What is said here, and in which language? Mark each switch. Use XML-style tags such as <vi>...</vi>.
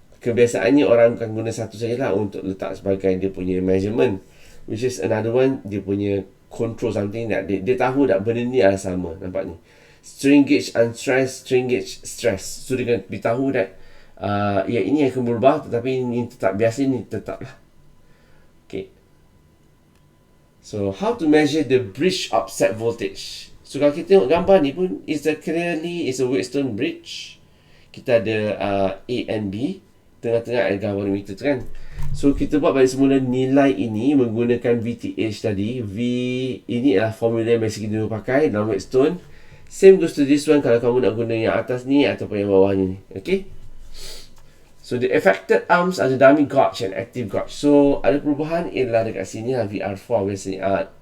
<ms>Kebiasaannya orang akan guna satu sajalah untuk letak sebagai dia punya measurement,</ms> <en>which is another one</en> <ms>dia punya control something that dia tahu tak benda ni adalah sama. Nampak ni, strain gauge unstressed, strain gauge stress. So dia akan beritahu that ya ini akan berubah, tetapi ini tetap biasa, ini tetap lah.</ms> <en>Okay, so how to measure the bridge offset voltage?</en> <ms>So kalau kita tengok gambar ni pun,</ms> <en>clearly is a Wheatstone bridge.</en> <ms>Kita ada A and B, tengah-tengah ada galvanometer tu kan. So kita buat balik semula nilai ini menggunakan VTH tadi. V ini adalah formula yang biasa kita pakai dalam Wheatstone.</ms> <en>Same goes to this one</en> <ms>kalau kamu nak guna yang atas ni ataupun yang bawah ni. Okay.</ms> <en>So the affected arms are the dummy gauge and active gauge.</en> <ms>So ada perubahan ialah dekat sini lah, VR4 biasanya.</ms>